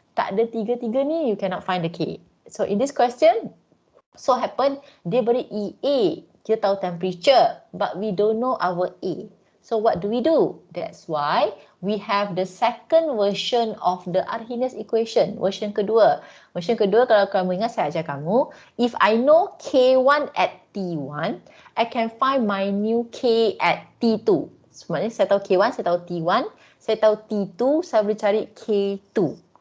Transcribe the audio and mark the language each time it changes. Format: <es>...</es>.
<ms>Tak ada tiga-tiga ni,</ms> <en>you cannot find the K. So, in this question, so happen,</en> <ms>dia beri EA. Kita tahu temperature,</ms> <en>but we don't know our A. So, what do? That's why we have the second version of the Arrhenius equation.</en> <ms>Version kedua. Version kedua, kalau kamu ingat, saya ajar kamu.</ms> <en>If I know K1 at T1, I can find my new K at T2.</en> <ms>Sebenarnya saya tahu K1, saya tahu T1, saya tahu T2, saya boleh cari K2.</ms>